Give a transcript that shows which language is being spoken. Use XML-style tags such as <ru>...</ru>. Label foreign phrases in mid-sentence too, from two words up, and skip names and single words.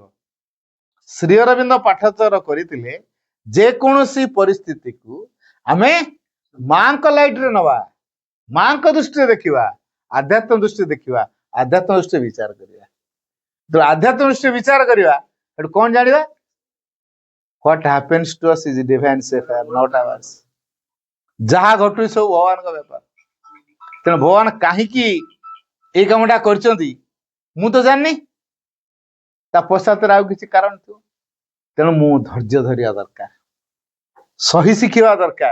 <or>ଶ୍ରୀ ଅରବିନ୍ଦ ପାଠଚର କରିଥିଲେ ଯେକୌଣସି ପରିସ୍ଥିତିକୁ ଆମେ ମାଙ୍କ ଲାଇଟରେ ନବା, ମାଙ୍କ ଦୃଷ୍ଟିରେ ଦେଖିବା, ଆଧ୍ୟାତ୍ମ ଦୃଷ୍ଟିରେ ଦେଖିବା, ଆଧ୍ୟାତ୍ମ ଦୃଷ୍ଟିରେ ବିଚାର କରିବା। ତ ଆଧ୍ୟାତ୍ମ ଦୃଷ୍ଟିରେ ବିଚାର କରିବା, ଏଠୁ କଣ ଜାଣିବା?</or> <en>What happens to us is divine affair, not ours.</en> <or>ଯାହା ଘଟୁଛି ସବୁ ଭଗବାନଙ୍କ ବ୍ୟାପାର। ତେଣୁ ଭଗବାନ କାହିଁକି ଏଇ କାମଟା କରିଛନ୍ତି ମୁଁ ତ ଜାଣିନି, ତା ପଶ୍ଚାତରେ ଆଉ କିଛି କାରଣ ଥିବ। ତେଣୁ ମୁଁ ଧୈର୍ଯ୍ୟ ଧରିବା ଦରକାର, ସହି ଶିଖିବା ଦରକାର।</or>